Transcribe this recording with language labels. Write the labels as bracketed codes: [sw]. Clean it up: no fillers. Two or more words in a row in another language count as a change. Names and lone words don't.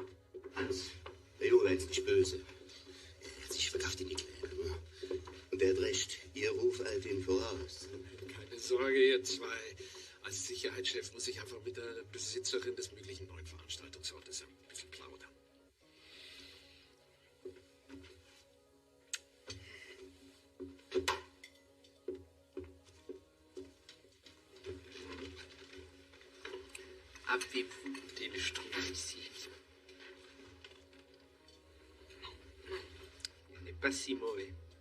[de] Hans, der Junge war jetzt nicht böse. Er hat sich verkauft in die Kleider. Und er hat recht. Ihr Ruf eilt ihm voraus. Keine Sorge, ihr zwei. Als Sicherheitschef muss ich einfach mit der Besitzerin des möglichen neuen Veranstaltungsortes ein bisschen plaudern. [fr] Avez-vous des Schtroumpfs ici? Il n'est pas si mauvais.